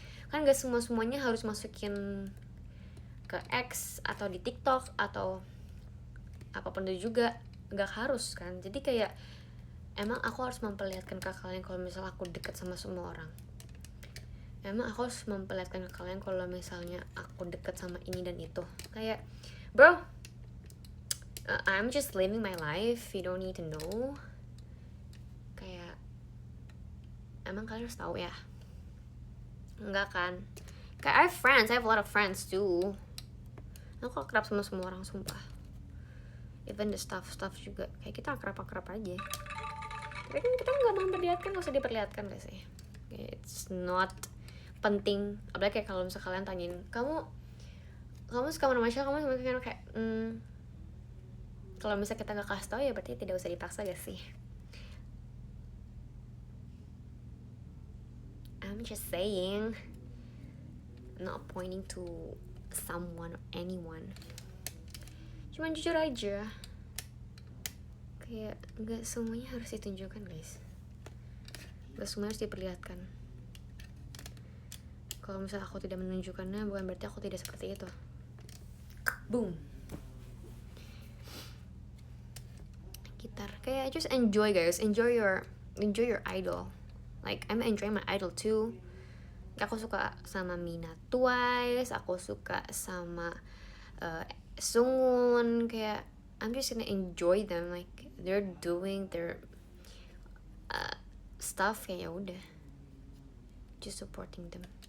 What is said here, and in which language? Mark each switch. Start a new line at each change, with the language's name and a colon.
Indonesian: Kan gak semuanya harus masukin ke X atau di TikTok atau apapun itu juga, gak harus kan. Jadi kayak emang aku harus memperlihatkan ke kalian kalau misalnya aku deket sama semua orang. Emang aku harus memperlihatkan ke kalian kalau misalnya aku deket sama ini dan itu.
English: Kayak bro, I'm just living my life, you don't need to know.
Indonesian: Kayak emang kalian harus tahu ya? Enggak kan?
English: Kayak I have a lot of friends too.
Indonesian: Aku akrab sama semua orang, sumpah.
English: Even the staff
Indonesian: juga. Kayak kita akrab aja. Tapi kan kita gak memperlihatkan, gak usah diperlihatkan guys ya.
English: It's not
Indonesian: penting. Apalagi kayak kalau misalnya kalian tanyain, kamu kamu suka sama Masya, kamu mungkin kayak kalau misalnya kita gak kasih tau ya berarti tidak usah dipaksa gak sih.
English: I'm just saying, not pointing to someone or anyone,
Indonesian: cuman jujur aja, kayak gak semuanya harus ditunjukkan guys, gak semuanya harus diperlihatkan. Kalau misalnya aku tidak menunjukkannya bukan berarti aku tidak seperti itu. Boom. Gitar kayak
English: just enjoy guys, enjoy your idol. Like I'm enjoying my idol too.
Indonesian: Aku suka sama Mina Twice, aku suka sama Sungun, kayak
English: I'm just gonna enjoy them, like they're doing their stuff,
Indonesian: kayak ya udah,
English: just supporting them.